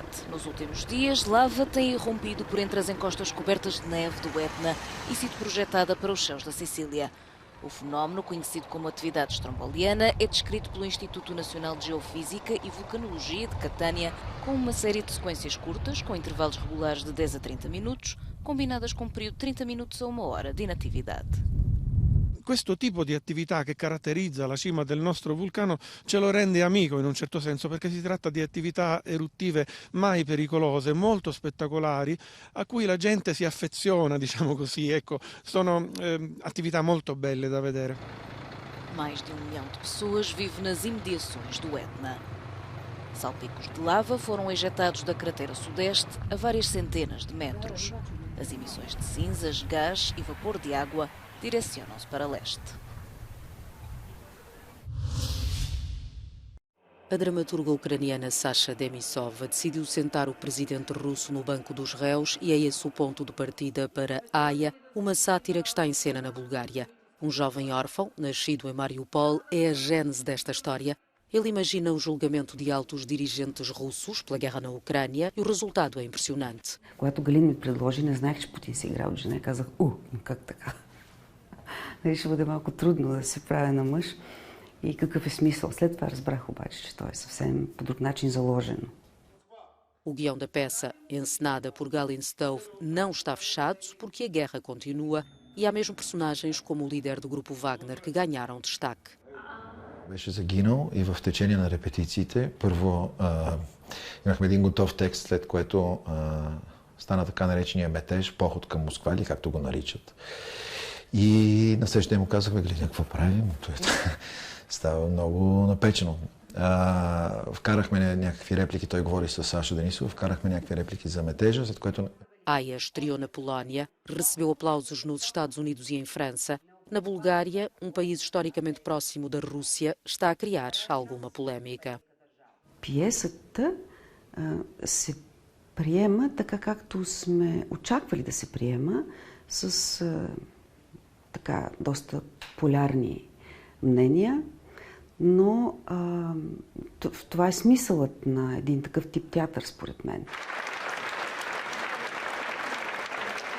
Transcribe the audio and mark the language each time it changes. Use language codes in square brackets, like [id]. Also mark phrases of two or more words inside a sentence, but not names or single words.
[pt] Nos últimos dias, lava tem irrompido por entre as encostas cobertas de neve do Etna e sido projetada para os céus da Sicília. O fenómeno, conhecido como atividade stromboliana, é descrito pelo Instituto Nacional de Geofísica e Vulcanologia de Catânia com uma série de sequências curtas, com intervalos regulares de 10 a 30 minutos, combinadas com um período de 30 minutos a 1 hora de inatividade. [it] Questo tipo di attività che caratterizza la cima del nostro vulcano ce lo rende amico in un certo senso, perché si tratta di attività eruttive mai pericolose, molto spettacolari, a cui la gente si affeziona, diciamo così. Ecco, sono attività molto belle da vedere. [pt] Mais de 1 milhão de pessoas vive nas imediações do Etna. Salpicos de lava foram ejetados da cratera sudeste a várias centenas de metros. As emissões de cinzas, gás e vapor de água direcionam-se para leste. A dramaturga ucraniana Sasha Denisova decidiu sentar o presidente russo no banco dos réus e é esse o ponto de partida para Aya, uma sátira que está em cena na Bulgária. Um jovem órfão, nascido em Mariupol, é a gênese desta história. Ele imagina o julgamento de altos dirigentes russos pela guerra na Ucrânia e o resultado é impressionante. [bg] Когато Галин ми предложи, не знаех, че Путин си играл жена, казах, как така? Ще бъде малко трудно да се правя на мъж и какъв е смисъл. След това разбрах обаче, че той е съвсем по друг начин заложено. [pt] O guião da peça, encenada por Galin Stove, não está fechado porque a guerra continua e há mesmo personagens como o líder do grupo Wagner que ganharam destaque. [bg] Беше загинал и в течение на репетициите. Първо имахме един готов текст, след което стана така наречения метеж, поход към Москва, или както го наричат. И на следващия ден му казахме, гледай, какво правим? Става много напечено. Вкарахме някакви реплики, той говори с Саша Денисова, вкарахме някакви реплики за метежа, след което... [pt] Aya estreou na Polónia, recebeu aplausos nos Estados Unidos e em França. Na Bulgária, um país historicamente próximo da Rússia, está a criar alguma polémica. [bg] Пиесата се приема така, както сме очаквали да се приема, с така доста полярни мнения, но това е смисълът на един такъв тип театър, според мен.